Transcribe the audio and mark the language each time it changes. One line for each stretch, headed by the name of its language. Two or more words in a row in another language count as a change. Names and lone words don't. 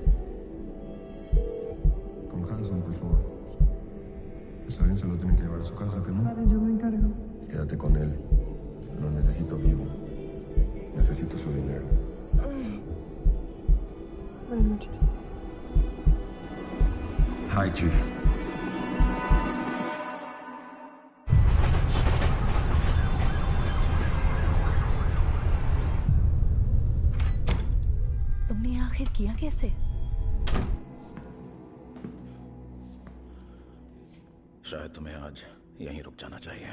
Spanish: Con Hanson, por favor. Está bien, se lo tienen que llevar a su casa, ¿que no? Vale, yo me encargo. Quédate con él. Lo necesito vivo. Necesito su dinero. Buenas noches.
English: Hi, Chief.
Hindi: तुमने आखिर किया कैसे? शायद तुम्हें आज यहीं रुक जाना चाहिए।